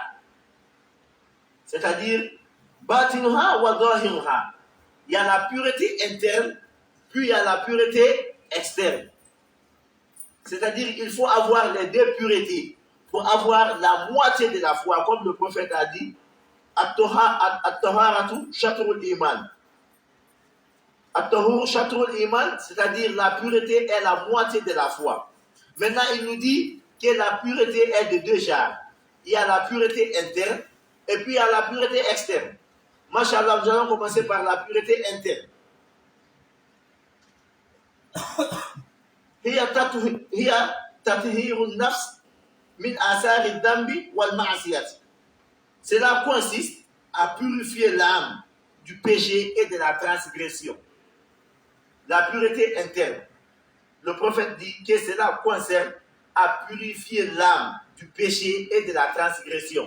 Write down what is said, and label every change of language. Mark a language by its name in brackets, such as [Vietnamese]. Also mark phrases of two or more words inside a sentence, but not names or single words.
[French] C'est-à-dire, [Arabic] باطنها وظاهرها. [French] Il y a la pureté interne, puis il y a la pureté externe. C'est-à-dire qu'il faut avoir les deux puretés pour avoir la moitié de la foi, comme le prophète a dit, [Arabic] الطهارة شطر الإيمان. الطهور شطر الإيمان, [French] c'est-à-dire la pureté est la moitié de la foi. Maintenant, il nous dit que la pureté est de deux genres. Il y a la pureté interne et puis il y a la pureté externe. Masha'Allah, nous allons commencer par la pureté interne. [Arabic] هي تطهير النفس من آثار الذنب والمعصية. [French] Cela consiste à purifier l'âme du péché et de la transgression. La pureté interne. Le prophète dit que cela concerne à purifier l'âme du péché et de la transgression.